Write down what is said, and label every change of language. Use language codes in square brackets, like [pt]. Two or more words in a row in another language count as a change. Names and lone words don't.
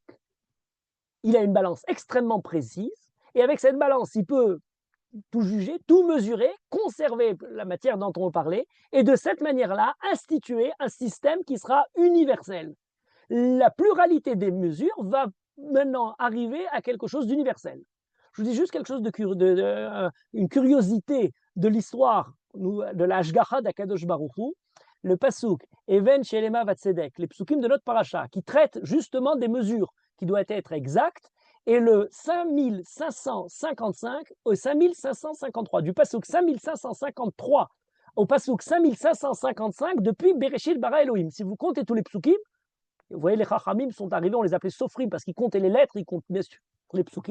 [fr] Il a une balance extrêmement précise, et avec cette balance, il peut tout juger, tout mesurer, conserver la matière dont on parlait, et de cette manière-là, instituer un système qui sera universel. La pluralité des mesures va maintenant arriver à quelque chose d'universel. Je vous dis juste quelque chose une curiosité de l'histoire de la Hashgacha d'Akadosh Baruch Hu, le pasuk [he] אבן שלמה וצדק, [fr] les psukim de notre paracha, qui traitent justement des mesures qui doivent être exactes, et le 5555 au 5553, du pasuk 5553 au pasuk 5555 depuis [he] בראשית ברא אלוהים. [fr] Si vous comptez tous les psukim, vous voyez, les Chachamim sont arrivés, on les appelait Sofrim parce qu'ils comptaient les lettres, ils comptent bien sûr les psukim.